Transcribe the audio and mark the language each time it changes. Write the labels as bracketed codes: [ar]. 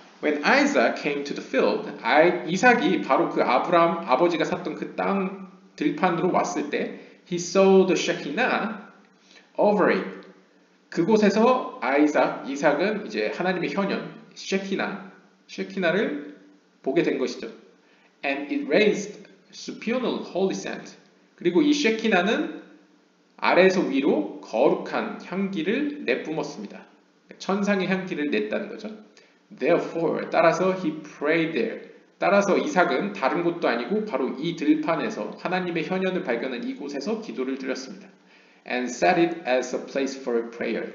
[en] When Isaac came to the field, [ko] 이삭이 바로 그 아브라함 아버지가 샀던 그 땅 들판으로 왔을 때 [en] he saw the Shekinah over it. [ko] 그곳에서 이삭은 이제 하나님의 현현 셰키나를 보게 된 것이죠. [en] And it raised supernal holy scent. [ko] 그리고 이 셰키나는 아래에서 위로 거룩한 향기를 내뿜었습니다. 천상의 향기를 냈다는 거죠. [en] Therefore, [ko] 따라서 [en] he prayed there. [ko] 따라서 이삭은 다른 곳도 아니고 바로 이 들판에서 하나님의 현현을 발견한 이곳에서 기도를 드렸습니다. [en] And set it as a place for prayer.